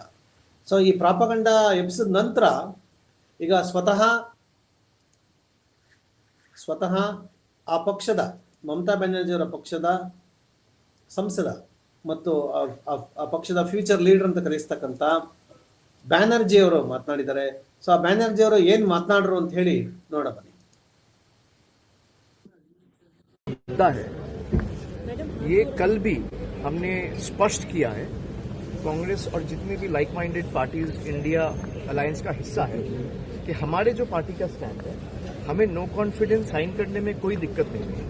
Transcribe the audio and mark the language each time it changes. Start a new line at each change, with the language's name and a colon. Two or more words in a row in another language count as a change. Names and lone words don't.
Kannada: ಸೊ ಈ ಪ್ರಾಪಗಂಡ ಎಬ್ಬಿಸಿದ ನಂತರ ಈಗ ಸ್ವತಃ ಆ ಪಕ್ಷದ ಮಮತಾ ಬ್ಯಾನರ್ಜಿ ಅವರ ಪಕ್ಷದ ಸಂಸದ ಮತ್ತು ಆ ಪಕ್ಷದ
English: future leader
Kannada: ಅಂತ ಕರೆಸ್ತಕ್ಕಂಥ ಬ್ಯಾನರ್ಜಿ ಅವರು ಮಾತನಾಡಿದ್ದಾರೆ. ಸೊ ಆ ಬ್ಯಾನರ್ಜಿ ಅವರು ಏನ್ ಮಾತನಾಡ್ರು ಅಂತ ಹೇಳಿ ನೋಡ ಬನ್ನಿ.
Hindi: है ये कल भी हमने स्पष्ट किया है कांग्रेस और जितने भी
English: like minded parties
Hindi: इंडिया अलायंस का हिस्सा है कि हमारे जो पार्टी का स्टैंड है, हमें
English: no confidence
Hindi: साइन करने में कोई दिक्कत नहीं है।